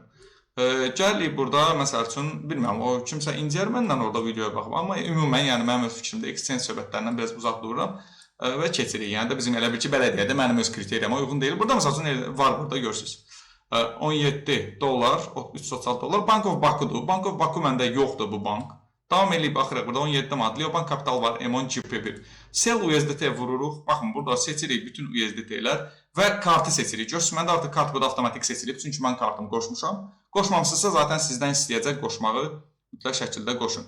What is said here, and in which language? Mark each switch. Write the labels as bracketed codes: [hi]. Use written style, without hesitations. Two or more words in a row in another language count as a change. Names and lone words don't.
[az] Gəlirik burada, məsəl üçün, bilmirəm, o kimsə inciyər məndən orada videoya baxıb. Amma ümumən, yəni mənim öz fikrimdə exchange söhbətlərindən biraz uzaq dururam. Və keçirik. Yəni də bizim elə bir ki, bələdiyyədə mənim öz kriteriyama uyğun deyil. Burada məsəl üçün var burada görürsünüz. 17 dollar, 336 dollar. Bank of Baku'dur. Bank of Baku məndə yoxdur bu bank. Davam edib baxırıq. Burada 17 manat. Leo Bank Capital var. M10 GP1. Sell USDT vururuq. Baxın, burada seçirik bütün USDT-lər və kartı seçirik. Görürsünüz, məndə artıq kart burada avtomatik seçilib. Çünki mən kartımı qoşmuşam. Qoşmamısınızsa zaten sizdən istəyəcək qoşmağı mütləq şəkildə qoşun.